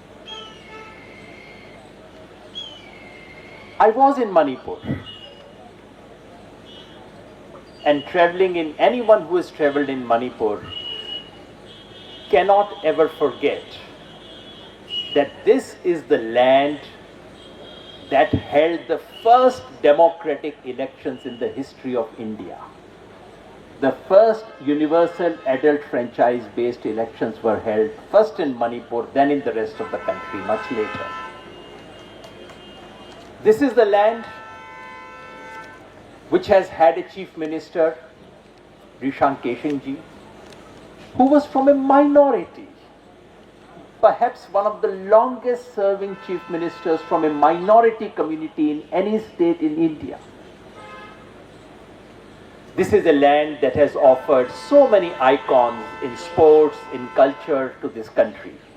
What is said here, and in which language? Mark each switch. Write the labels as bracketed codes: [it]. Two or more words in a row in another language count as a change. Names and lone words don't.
[en] I was in Manipur, and traveling in, anyone who has traveled in Manipur cannot ever forget that this is the land that held the first democratic elections in the history of India. The first universal adult franchise-based elections were held first in Manipur, then in the rest of the country, much later. This is the land which has had a chief minister, Rishan Keshingji, who was from a minority, perhaps one of the longest serving chief ministers from a minority community in any state in India. This is a land that has offered so many icons in sports, in culture to this country.